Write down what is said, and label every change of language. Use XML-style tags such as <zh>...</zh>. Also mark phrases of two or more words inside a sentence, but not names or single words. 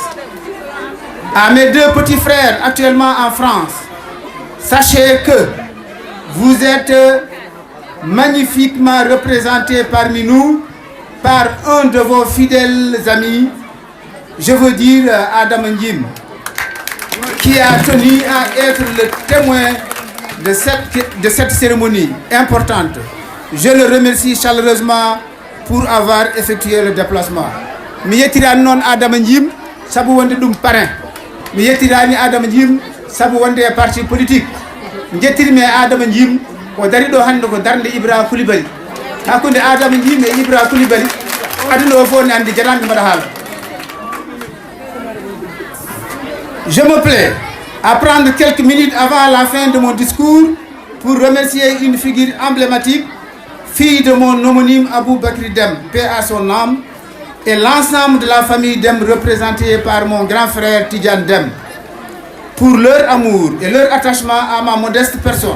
<fr>À mes deux petits frères actuellement en France, sachez que vous êtes magnifiquement représentés parmi nous par un de vos fidèles amis, je veux dire Adam Njim, qui a tenu à être le témoin de cette cérémonie importante. Je le remercie chaleureusement pour avoir effectué le déplacement.</fr> <ff>Mi yettirani noon Adama Njim sabu wonde ɗum parrain. Mi yettirani Adama Njim sabu wonde</ff> <fr>parti politique.</fr> <ff>Jettirmi Adama Njim o dari ɗo hande ko darde Ibra Coulibaly. Hakkunde Adama Njim e Ibra Coulibaly aduna o fof ne andi jatanɓe mbaɗa haala.</ff> <fr>Je me plais à prendre quelques minutes avant la fin de mon discours pour remercier une figure emblématique, fille de mon homonyme Aboubacry Dem, paix à son âme, et l'ensemble de la famille Dem représentée par mon grand frère Tidjane Dem, pour leur amour et leur attachement à ma modeste personne.</fr>